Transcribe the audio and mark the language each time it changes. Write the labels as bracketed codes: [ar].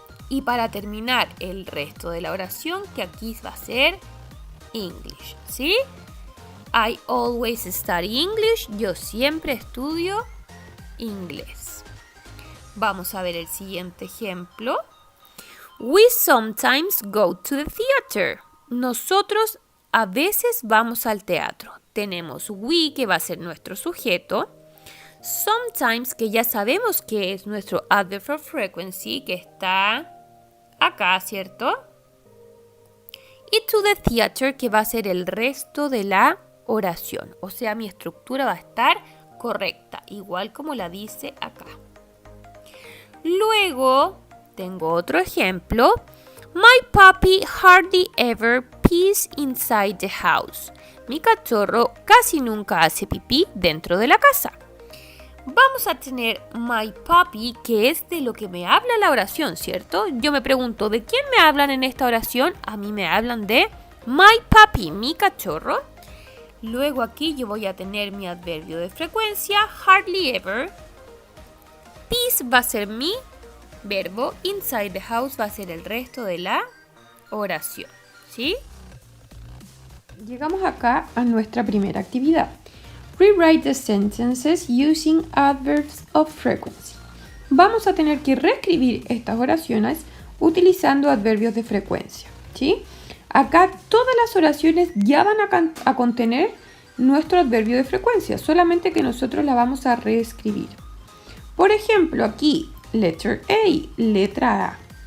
[es] Y para terminar el resto de la oración, que aquí va a ser English, ¿sí? [en] I always study English. [es] Yo siempre estudio inglés. Vamos a ver el siguiente ejemplo. [en] We sometimes go to the theater. [es] Nosotros a veces vamos al teatro. Tenemos we, que va a ser nuestro sujeto. Sometimes, que ya sabemos que es nuestro [en] adverb of frequency, [es] que está acá, ¿cierto? Y [en] to the theater, [es] que va a ser el resto de la oración. O sea, mi estructura va a estar correcta, igual como la dice acá. Luego, tengo otro ejemplo. [en] My puppy hardly ever pees inside the house. [es] Mi cachorro casi nunca hace pipí dentro de la casa. Vamos a tener [en] my puppy, [es] que es de lo que me habla la oración, ¿cierto? Yo me pregunto, ¿de quién me hablan en esta oración? A mí me hablan de [en] my puppy, [es] mi cachorro. Luego aquí yo voy a tener mi adverbio de frecuencia, hardly ever. Pees va a ser mi verbo, [en] inside the house [es] va a ser el resto de la oración, ¿sí? Llegamos acá a nuestra primera actividad. [en] Rewrite the sentences using adverbs of frequency. [es] Vamos a tener que reescribir estas oraciones utilizando adverbios de frecuencia, ¿sí? Acá todas las oraciones ya van a contener nuestro adverbio de frecuencia, solamente que nosotros la vamos a reescribir. Por ejemplo, aquí, [en] letter A, [es] letra A.